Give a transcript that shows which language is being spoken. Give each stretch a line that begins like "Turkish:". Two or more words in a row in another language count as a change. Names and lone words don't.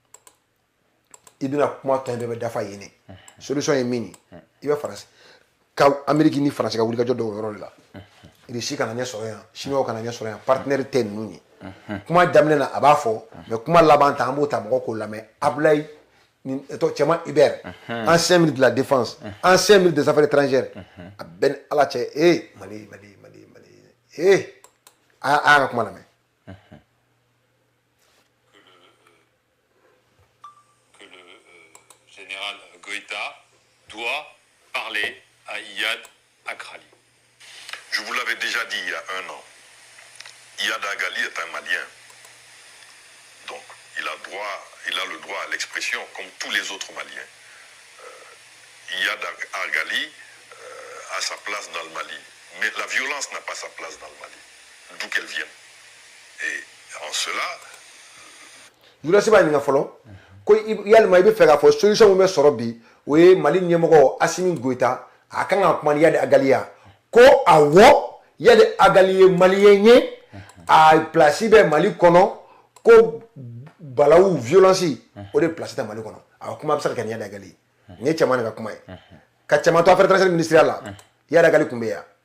Bambara: i bɛna kuma tɔ bɛɛ bɛ dafa yen ne solution ye min ye i bɛ France ka Amérique ni France ka wulikajɔ dɔw yɔrɔ de la Russie kana ɲɛ sɔrɔ yan Chinois kana ɲɛ sɔrɔ yan partenaire tɛ ninnu ye kuma daminɛ na a b'a fɔ mais kuma laban ta an b'o ta mɔgɔ k'o lamɛn Abdoulaye cɛman Hubert
French: ancien ministre de la défense ancien ministre des affaires étrangères
Bambara: a bɛɛ ni Ala cɛ Mali a y'an ka kuma lamɛn.
French: Que le général Goïta doit parler à Iyad Akrali. Je vous l'avais déjà dit il y a 1 an. Iyad Agali est un Malien. Donc, il a le droit à l'expression comme tous les autres Maliens. Iyad Agali a sa place dans le Mali. Mais la violence n'a pas sa place dans le Mali, d'où qu'elle vienne. Et en cela...
Bambara: Julasi b'a ɲininka fɔlɔ ko yalima i bɛ fɛ k'a fɔ solution min bɛ sɔrɔ bi o ye Mali ɲɛmɔgɔ Assimi Goïta a kan ka kuma ni Iyad Agali ye ko awɔ Iyad Agali ye Malien ye a place bɛ Mali kɔnɔ ko balawu violence o de place tɛ Mali kɔnɔ a kuma bɛ se ka kɛ ni Iyad Agali ye nin ye cɛman de ka kuma ye ka cɛman to
French: affaires étrangères ministérielle
Bambara: la Iyad Agali tun bɛ yan